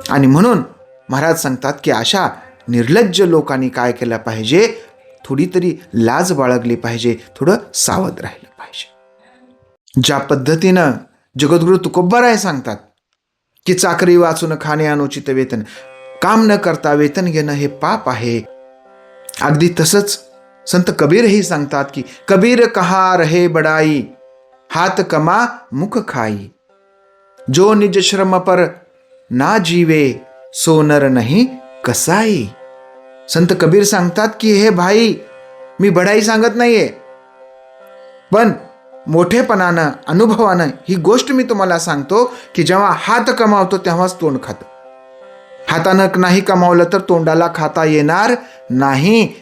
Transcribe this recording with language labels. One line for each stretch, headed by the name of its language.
Marathi: आणि म्हणून महाराज सांगतात की अशा निर्लज्ज लोकांनी काय केलं पाहिजे? थोडी तरी लाज बाळगली पाहिजे, थोडं सावध राहिलं पाहिजे. ज्या पद्धतीनं जगद्गुरू तुकोबाराय सांगतात की चाकरी वाचून खाणे अनुचित वेतन, काम न करता वेतन घेणं हे पाप आहे. अगदी तसंच संत कबीरही सांगतात की
Hindi: कबीर कहा रहे बडाई, हात कमा मुख खाई, जो निज श्रम पर ना जीवे, सो नर नहीं कसाई.
Marathi: संत कबीर सांगतात की हे भाई, मी बडाई सांगत नाहीये, पण मोठेपणानं, अनुभवानं ही गोष्ट मी तुम्हाला सांगतो की जेव्हा हात कमावतो तेव्हाच तोंड खातं. हातानं नाही कमावलं तर तोंडाला खाता येणार नाही.